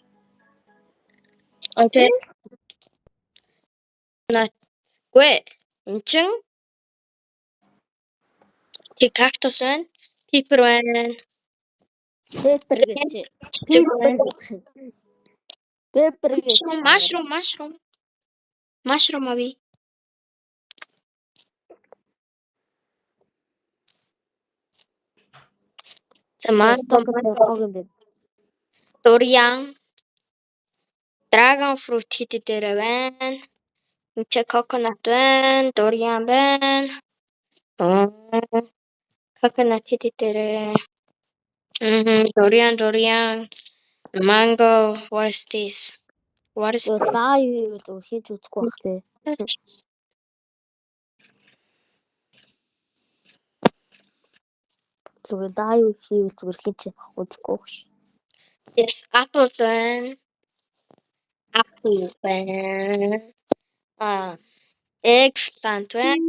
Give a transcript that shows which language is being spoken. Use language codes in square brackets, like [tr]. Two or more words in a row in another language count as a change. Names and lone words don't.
[mn] Окей. Гүй. Энд чин кактус байна. Пипер байна. Пеппер гэж. Mushroom ави. Dorian. Dragon fruit хэд дээр байна. Энд чи coconut байна, Dorian байна. Coconut хэд дээр. Dorian. [en] Mango, what is this? What is [mn] live хийж үзэхгүй бах тий. Зүгээр live хийвэл зүгээр хийж үзэхгүй бах. Yes, apple байна. Eggplant байна.